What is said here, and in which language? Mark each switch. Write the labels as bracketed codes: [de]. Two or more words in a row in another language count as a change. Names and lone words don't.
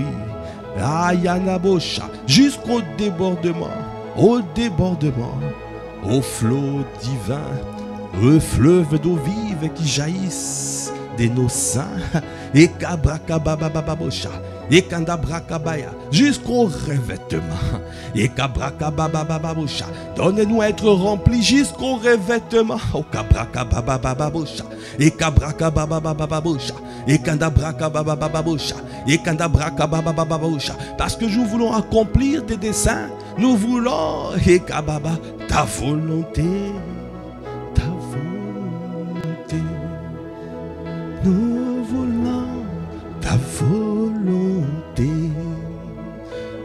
[fr] Ayanabosha, jusqu'au débordement, au flot divin, au fleuve d'eau vive qui jaillissent de nos seins. Et kabrakababababosha. Et kandabrakabaya, jusqu'au revêtement. Et kabrakababababosha. Donnez-nous à être remplis jusqu'au revêtement. Oh kabrakababababosha. Et kabrakababababosha. Et kandabrakababababosha. Et kandabrakababababosha. Parce que nous voulons accomplir tes desseins. Nous voulons, et kababa, ta volonté. Ta volonté. Nous voulons ta volonté.